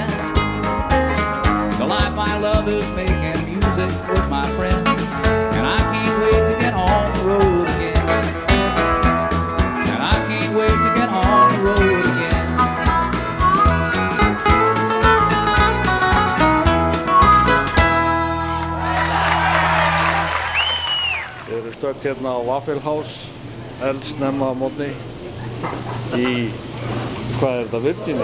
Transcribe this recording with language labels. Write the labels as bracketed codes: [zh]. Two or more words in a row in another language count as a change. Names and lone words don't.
[en] The life I love is making music with my friends, and I can't wait to get on the road again. And I can't wait to get on the road again. [is] Við erum stödd hérna á Waffle House, eldsnemma á mótni í, hvað er þetta, Virginia?